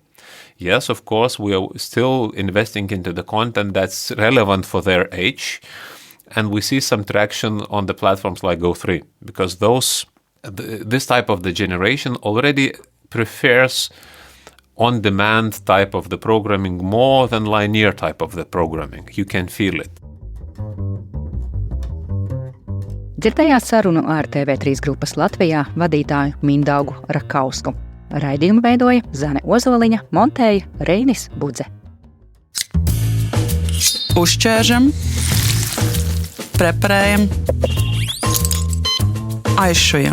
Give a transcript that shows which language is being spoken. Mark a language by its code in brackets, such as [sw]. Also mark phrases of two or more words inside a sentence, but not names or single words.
[en] Yes, of course, we are still investing into the content that's relevant for their age, and we see some traction on the platforms like Go3, because this type of the generation already prefers on-demand type of the programming more than linear type of the programming. You can feel it. [lv] Dzirdējāt sarunu ar TV3 grupas Latvijā vadītāju Mindaugu Rakausku. Raidījumu veidoja Zane Ozoliņa, montēja Reinis Budze. Uzķēršam, preparējam, aizšujam.